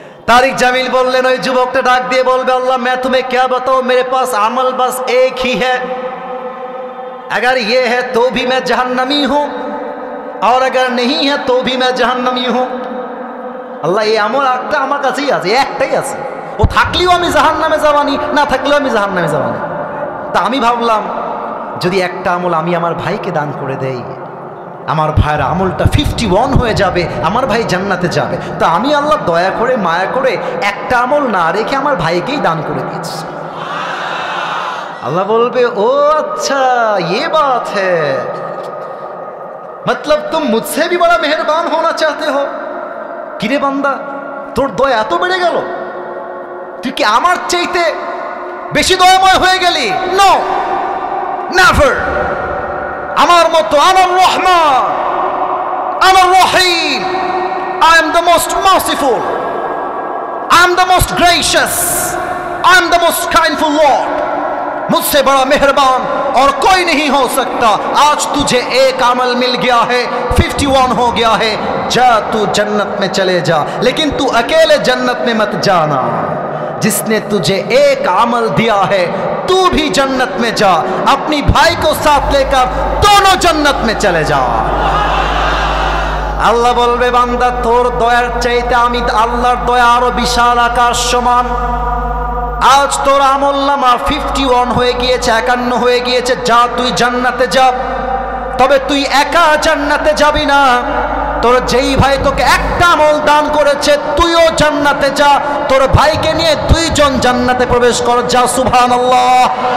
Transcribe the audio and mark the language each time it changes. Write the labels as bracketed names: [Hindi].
[Bangla] তারিক জামিল বললেন, ওই যুবকটা ডাক দিয়ে বলবে, আল্লাহ [Hindi] मैं तुम्हें क्या बताऊं, मेरे पास अमल बस एक ही है, अगर ये है तो भी मैं जहन्नमी हूं और अगर नहीं है तो भी मैं जहन्नमी हूं। [Bangla] আল্লাহ এই আমল একটা আমার কাছেই আছে, একটাই আছে, ও থাকলেও আমি জাহান্নামে যাবানি, না থাকলেও আমি জাহান্নামে যাবানি। তা আমি ভাবলাম যদি একটা আমল আমি আমার ভাইকে দান করে দেই, আমার ভাইয়ের আমলটা 51 হয়ে যাবে, আমার ভাই জান্নাতে যাবে। তা আমি আল্লাহ দয়া করে মায়া করে একটা আমল না রেখে আমার ভাইকেই দান করে দিয়েছি। [Hindi] अल्लाह बोलबे ओ अच्छा ये बात है, मतलब तुम मुझसे भी बड़ा मेहरबान होना चाहते हो। [Bangla] किरे बांदा तोर दया एत बेड़े गेल, तुई कि आमार चाইতে বেশি দয়াময় হয়ে গেলি? [English] No, never. [Bangla] আমার মতো আমার রহমান, আমার রহিম, [English] I am the most merciful, I am the most gracious, I am the most kindful Lord। [Hindi] मुझसे बड़ा मेहरबान और कोई नहीं हो सकता। आज तुझे एक अमल मिल गया है, 51 हो गया है, जा तू जन्नत में चले जा, लेकिन तू अकेले जन्नत में मत जाना। जिसने तुझे एक अमल दिया है तू भी जन्नत में जा, अपनी भाई को साथ लेकर दोनों जन्नत में चले जा। [Bangla] আল্লাহ বলবে, বান্দা তোর দয়ার চাইতে আমি আল্লাহর দয়া আরো বিশাল আকাশ সমান। আজ তোর আমলনামা 51 হয়ে গিয়েছে, 51 হয়ে গিয়েছে, যা তুই জান্নাতে যা। তবে তুই একা জান্নাতে যাবি না, তোর যেই ভাই তোকে একটা আমল দান করেছে তুইও জান্নাতে যা, তোর ভাইকে নিয়ে দুইজন জান্নাতে প্রবেশ কর, যা সুবহানাল্লাহ।